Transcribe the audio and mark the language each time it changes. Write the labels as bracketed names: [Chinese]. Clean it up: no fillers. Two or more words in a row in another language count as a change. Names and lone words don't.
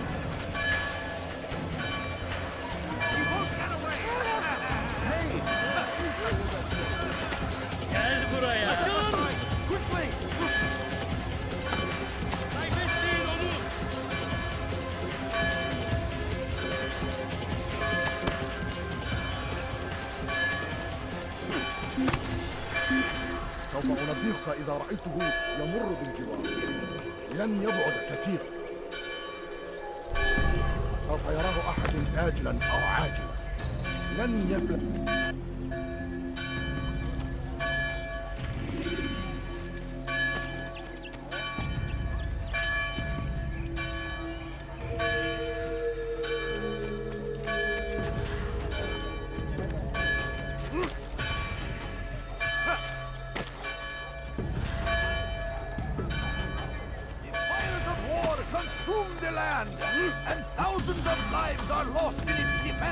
[English] You won't get away! [Turkish] Hey! Gel buraya! Quickly! Kaybetmeyin onu! [Arabic] سوف أنبهك إذا رأيته يمر بالجوار. لن يبعد كثيرا. سوف يراه أحد آجلا أو عاجلا. لن يبلغ. [English] Consume the land, and thousands of lives are lost in its defense.